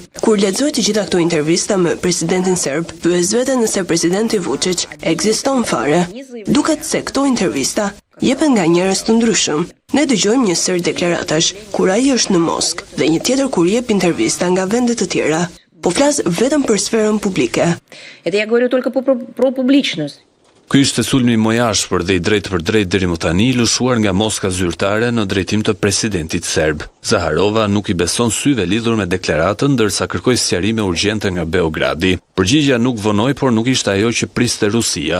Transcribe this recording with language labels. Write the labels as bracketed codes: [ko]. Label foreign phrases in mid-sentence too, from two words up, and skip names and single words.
[sq] Kur lexoj të gjitha këto intervista me presidentin serb, pyes veten nëse presidenti Vučić ekziston fare. Duket se këto intervista jepen nga njerëz të ndryshëm. Ne dëgjojmë një sër deklaratash kur ai është në Moskë dhe një tjetër kur jep intervista nga vende të tjera. Po flas vetëm për sferën publike. [ru] Это я говорю только про публичность. [sq] Ky ishte sulmi më i ashpër dhe i drejtë për drejtë deri më tani lëshuar nga Moska zyrtare në drejtim të presidentit serb. Zaharova nuk i beson syve lidhur me deklaratën, ndërsa kërkoi sqarime urgjente nga Beogradi. Përgjigjja nuk vonoi, por nuk ishte ajo që priste Rusia.